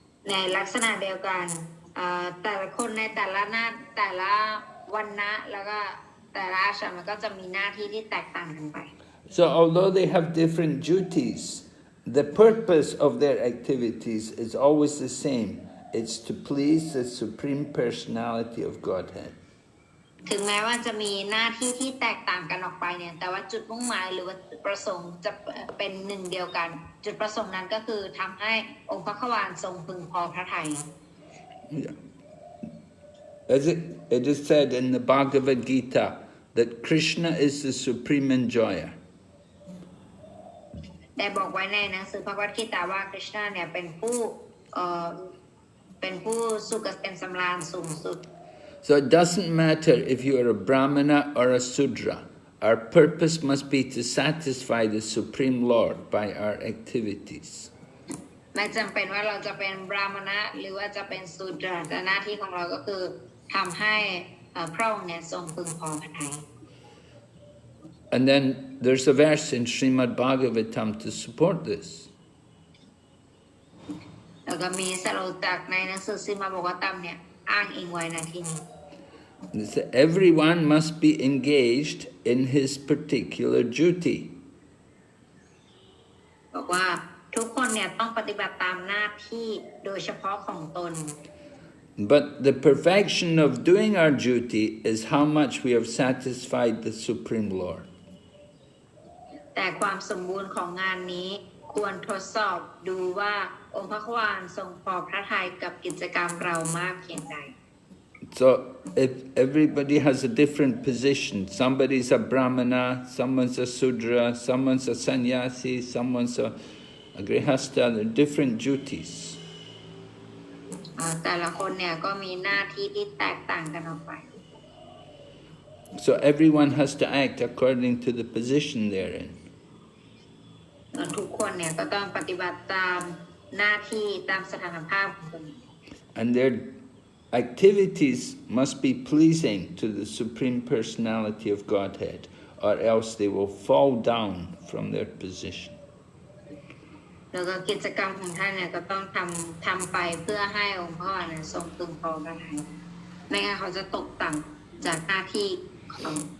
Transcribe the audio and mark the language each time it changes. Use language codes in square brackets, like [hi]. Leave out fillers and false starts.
[th] ในลักษณะเดียวกันแต่ละคนในแต่ละวรรณะแล้วก็แต่ละอาชีพมันก็จะมีหน้าที่ที่แตกต่างกันไป [en] So although they have different duties, the purpose of their activities is always the same. It's to please the Supreme Personality of Godhead. [th] ถึงแม้ว่าจะมีหน้าที่ที่แตกต่างกันออกไปเนี่ยแต่ว่าจุดมุ่งหมายหรือว่าจุดประสงค์จะเป็นหนึ่งเดียวกันจุดประสงค์นั้นก็คือทำให้องค์พระขวานทรงพึงพอพระทัย [en] As it is said in the Bhagavad Gita that Krishna is the supreme enjoyer. [th] ได้บอกไว้ในหนังสือพระวกิตาว่าคริชนาเนี่ยเป็นผู้สุขเกษมสำราญสูงสุด [en] So it doesn't matter if you are a Brahmana or a Sudra. Our purpose must be to satisfy the Supreme Lord by our activities. [th] ไม่จำเป็นว่าเราจะเป็นบราหมณะหรือว่าจะเป็นสูตรแต่หน้าที่ของเราก็คือทำให้พระองค์เนี่ยทรงพึงพอพระทัย [en] And then there's a verse in Srimad Bhagavatam to support this. [th] แล้วก็มีสโลจากในหนังสือสิมาบอกว่าตามเนี่ยอ้างอิงไว้ในที่นี้ [en] Everyone must be engaged in his particular duty. [th] บอกว่าทุกคนเนี่ยต้องปฏิบัติตามหน้าที่โดยเฉพาะของตน [en] But the perfection of doing our duty is how much we have satisfied the Supreme Lord. [th] แต่ความสมบูรณ์ของงานนี้ควรทดสอบดูว่าองค์พระขวานทรงพอพระทัยกับกิจกรรมเรามากเพียงใด [en] So if everybody has a different position, somebody's a Brahmana, someone's a Sudra, someone's a sannyasi, someone's a grihastha, they're different duties. [th] แต่ละคนเนี่ยก็มีหน้าที่ที่แตกต่างกันออกไป [en] So everyone has to act according to the position they're in. [th] ทุกคนเนี่ยก็ต้องปฏิบัติตามหน้าที่ตามสถานภาพของตน [en] And their activities must be pleasing to the Supreme Personality of Godhead, or else they will fall down from their position. [th] แล้วก็กิจกรรมของท่านเนี่ยก็ต้องทำไปเพื่อให้องค์พ่อเนี่ยทรงพึงพอพระทัยไม่งั้นเขาจะตกต่ำจากหน้าที่ของ